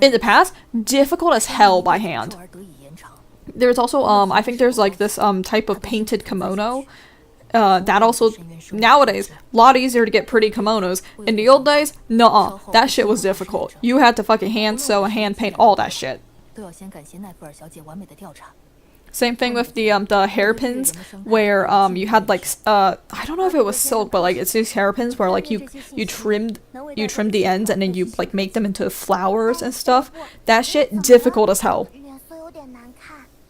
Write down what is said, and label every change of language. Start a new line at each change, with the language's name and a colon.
English: In the past, difficult as hell by hand.
Chinese: 而得以延长。
English: There's also I think there's like this type of painted kimono. That also nowadays a lot easier to get pretty kimonos. In the old days, nuh-uh, that shit was difficult. You had to fucking hand sew and hand paint all that shit.
Chinese: 都要先感谢奈弗尔小姐完美的调查。
English: Same thing with the hairpins, where you had like I don't know if it was silk, but like it's these hairpins where like you trimmed the ends and then you like make them into flowers and stuff. That shit difficult as hell.
Chinese: 脸色有点难看。